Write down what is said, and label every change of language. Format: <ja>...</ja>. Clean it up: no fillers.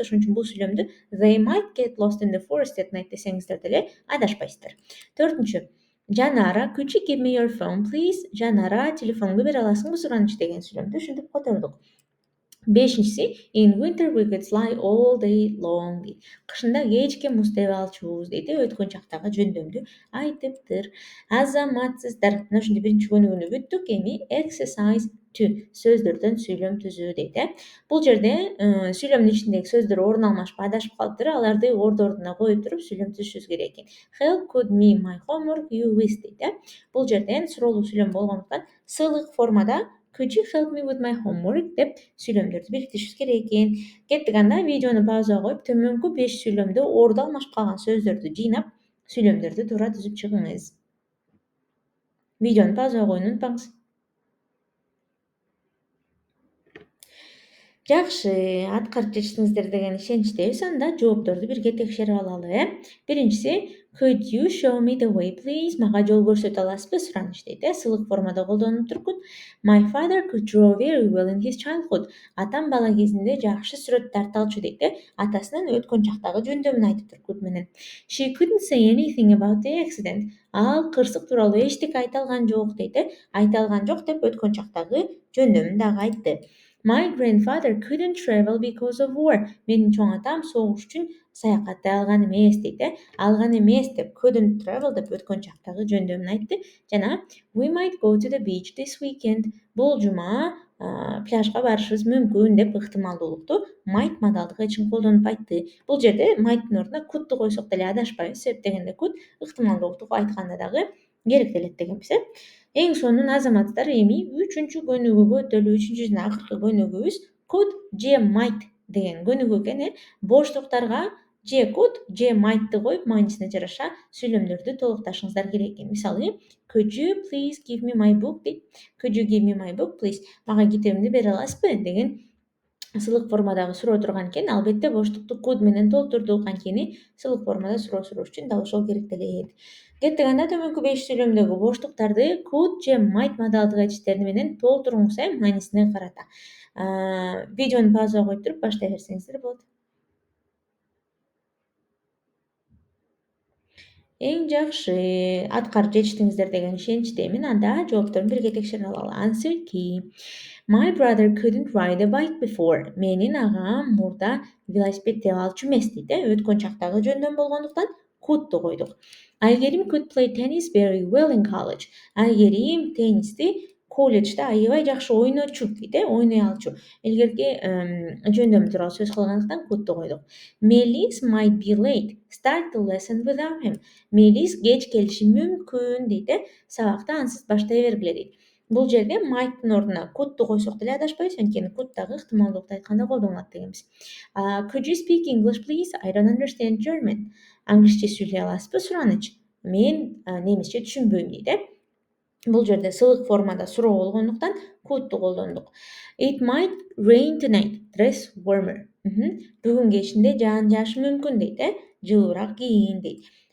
<ky>Ошон үчүн бул сүйлөмдү</ky> <en>they might get lost in the forest at night</en> <ky>десеңиздер деле адашпайсыздар.</ky> <en>Төртүнчү, Жанара, could you give me your phone please?</en> <ky>Жанара, телефонуңду бере аласыңбы суранычы деген сүйлөмдү ушинтип котордук.</ky> <en>Бешинчиси, in winter we could slide all day long дейт.</en> <ky>Кышында кечке муз тебе алчубуз дейт. Өткөн чактагы жөндөмдү айтыптыр. Азаматсыздар, мына ушинтип биринчи көнүгүүнү бүттүк. Эми</ky> <en>exercise 2,</en> <ky>сөздөрдөн сүйлөм түзүү дейт. Бул жерде сүйлөмдүн ичиндеги сөздөр орун алмашпай адашып калыптыр. Аларды ордуна коюп туруп сүйлөм түзүшүбүз керек экен.</ky> <en>Help could me my homework you wish дейт.</en> <ky>Бул жерден суроолуу сүйлөм болгондуктан сылык формада</ky> <en>could you help me with my homework</en> <ky>деп сүйлөмдөрдү бириктиришибиз керек экен. Кеттик анда видеону паузага коюп, төмөнкү 5 сүйлөмдө орду алмашып калган сөздөрдү жыйнап, сүйлөмдөрдү туура түзүп чыгыңыз. Видеону паузага коюуну унутпаңыз. Жакшы, аткарып жетиштиңиздер деген ишеничтебиз. Анда жоопторду бирге текшерип алалы.</ky> <en>Биринчиси, could you show me the way please?</en> <ky>Мага жол көрсөтө аласызбы сураныч дейт. Сылык формада колдонуп тургут.</ky> <en>My father could draw very well in his childhood.</en> <ky>Атам бала кезинде жакшы сүрөт тарта алчу дейт. Атасынын өткөн чактагы жөндөмүн айтыптыр could менен.</ky> <en>She couldn't say anything about the accident.</en> <ky>Ал кырсык тууралуу эчтеке айта алган жок дейт. Айта алган жок деп өткөн чактагы жөндөмүн дагы айтты.</ky> <en>My grandfather couldn't travel because of war.</en> <ky>Менин чоң атам согуш үчүн саякаттай алган эмес дейт. Алган эмес деп</ky> <en>couldn't travel</en> <ky>деп өткөн чактагы жөндөмүн айтты.</ky> <en>Жана we might go to the beach this weekend.</en> <ky>Бул жума пляжга барышыбыз мүмкүн деп ыктымалдуулукту might мадалдык эчин колдонуп айтты. Бул жерде might'тын ордуна could'ту койсок деле адашпайбыз. Себеп дегенде could ыктымалдуулукту айтканда дагы керектелет дегенбиз. Эң сонун азаматтар, эми 3-көнүгүүгө өтөлү. 3-жана акыркы көнүгүүбүз could же might деген көнүгүү экен. Боштуктарга же could же might'ты коюп, маанисине жараша сүйлөмдөрдү толукташыңыздар керек экен.</ky> <en>Мисалы, could you please give me my book дейт. Could you give me my book, please?</en> <ky>Мага китебимди бере аласызбы деген сылык формадагы суроо турган экен. Албетте боштукту could менен толтурдук. Анткени сылык формада суроо суроош үчүн дал ошол керектелет. Кеттик анда төмөнкү 5 сүйлөмдөгү боштуктарды could же might мадалдык этиштери менен толтуруңуз маанисине карата. Видеону паузага коюп туруп баштай берсеңиздер болот. Эң жакшы аткарып жетиштиңиздер деген ишеничтемин. Анда жоопторун бирге текшере алалы.</ky> <en>Answer key. My brother couldn't ride a bike before.</en> <ky>Менин агам мурда велосипед тебе алчу эмес дейт. Өткөн чактагы жөндөм болгондуктан could'ту койдук.</ky> <en>Айгерим could play tennis very well in college.</en> <ky>Айгерим теннисти колледжде аябай жакшы ойночу дейт. Ойной алчу. Илгерки жөндөмү тууралуу сөз кылгандыктан could'ту койдук.</ky> <en>Melis might be late. Start the lesson without him.</en> <ky>Melis кеч келиши мүмкүн дейт. Сабакты ансыз баштай бергиле дейт. Бул жерде might'тын ордуна could'ту койсок деле адашпайбыз. Анткени could дагы ыктымалдуулукту айтканда колдонулат дегенбиз.</ky> <en>Could you speak English, please? I don't understand German.</en> <ky>Англисче сүйлөй аласызбы? Сураныч. Мен немисче түшүнбөйм дейт. Бул жерде сылык формада суроо болгондуктан could'ту колдондук.</ky> <en>It might rain tonight. Dress warmer.</en> <ky>Бүгүн кечинде жаан жаашы мүмкүн дейт. Жылуураак кийин дейт.</ky>